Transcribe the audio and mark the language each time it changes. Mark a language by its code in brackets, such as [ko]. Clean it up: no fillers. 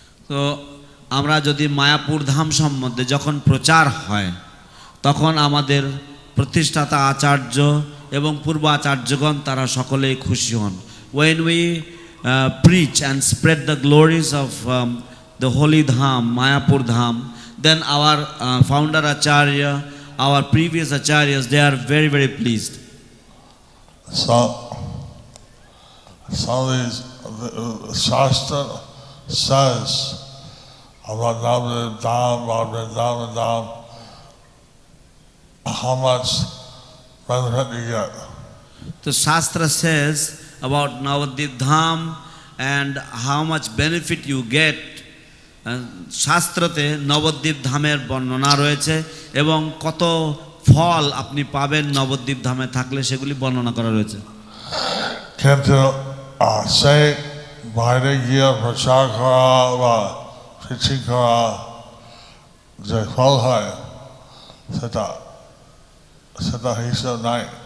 [bn] তো আমরা যদি মায়াপুর ধাম সম্বন্ধে যখন প্রচার হয় তখন আমাদের প্রতিষ্ঠাতা আচার্য এবং পূর্ব আচার্যগণ তারা সকলেই খুশি হন। [en] When we preach and spread the glories of the holy dham, Mayapur dham, then our founder acharya, our previous acharyas, they are very, very pleased. So some of these Shastra says about Navadvip Dham, Vrindavan Dham, how much benefit you get. The Shastra says about Navadvip Dham and how much benefit you get. [bn] শাস্ত্রতে Nabadwip ধামের বর্ণনা রয়েছে এবং কত ফল আপনি পাবেন নবদ্বীপ ধামে থাকলে সেগুলি বর্ণনা করা রয়েছে। কিন্তু সেই বাইরে গিয়ে প্রচার করা বা preaching করা যে ফল হয় সেটা হিসাব নাই।